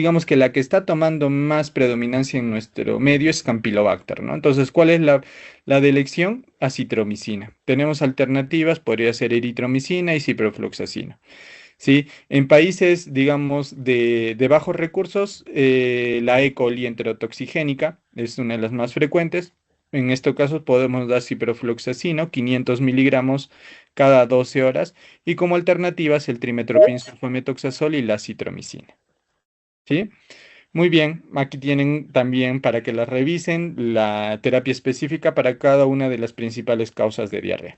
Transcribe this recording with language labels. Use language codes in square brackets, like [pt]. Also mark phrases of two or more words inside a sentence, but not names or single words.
[es] Digamos que la que está tomando más predominancia en nuestro medio es Campylobacter, ¿no? Entonces, ¿cuál es la de elección? Acitromicina. Tenemos alternativas, podría ser eritromicina y ciprofloxacina, ¿sí? En países, digamos, de bajos recursos, la E. coli enterotoxigénica es una de las más frecuentes. En este caso podemos dar ciprofloxacino, 500 miligramos cada 12 horas, y como alternativas el trimethoprim sulfametoxazol y la citromicina, ¿sí? Muy bien, aquí tienen también para que las revisen la terapia específica para cada una de las principales causas de diarrea.